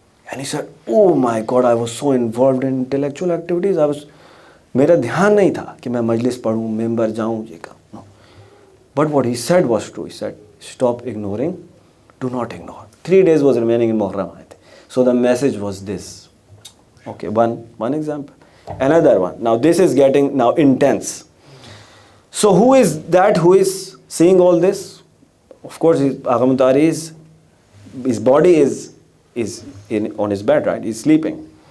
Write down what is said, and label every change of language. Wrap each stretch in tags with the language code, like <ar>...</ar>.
<en>And he said, oh my God, I was so involved in intellectual activities.</en> <hi>मेरा ध्यान नहीं था कि मैं मजलिस पढ़ूं, मेंबर जाऊं, ये काम.</hi> <en>No. But what he said was true. He said, stop ignoring, do not ignore. 3 days was remaining in Muharram. So the message was this. Okay, one example. Another one. Now this is getting now intense. So who is that who is seeing all this? Of course, Agha Mutari, his body is on his bed, right? He's sleeping.</en>